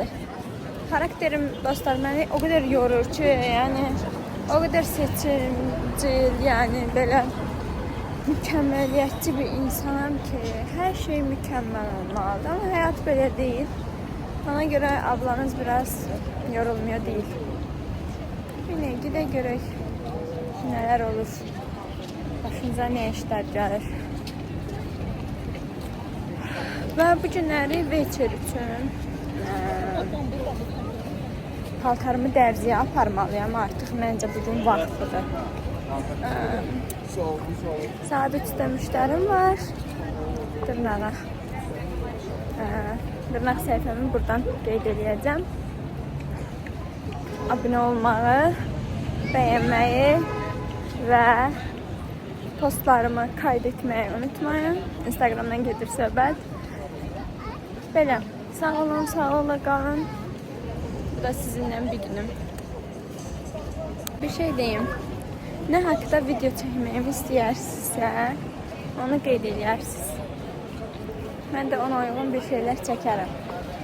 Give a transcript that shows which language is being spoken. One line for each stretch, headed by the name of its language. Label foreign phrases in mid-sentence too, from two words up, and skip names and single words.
Turkish: Karakterim dostlar beni o kadar yorur ki yani o kadar seçimcil yani böyle mükemmeliyetçi bir insanım ki her şey mükemmel olmalıdır ama hayat böyle değil. Ona göre ablanız biraz yorulmuyor değil. Yine gide görək neler olur. Başınıza ne işler gelir.
Azerbaijani: Ve bu günləri veçer üçün paltarımı dərziyə aparmalıyam artıq. Məncə bugün vaxtıdır. Saat 3'də müştərim var. Dırnaq səhifəmi buradan qeyd edəcəm. Abunə olmağı, bəyənməyi və postlarımı kaydetməyi unutmayın. Instagramdan gedir söhbət. Belə, sağ olun, qalın.
Turkish: Bu da sizinle bir günüm. Bir şey diyeyim. Ne hakkında video çekmemi
Azerbaijani: istəyərsinizsə, onu qeyd edərsiniz. Mən də ona uyğun
Turkish: bir şeyler
Azerbaijani: çəkərəm.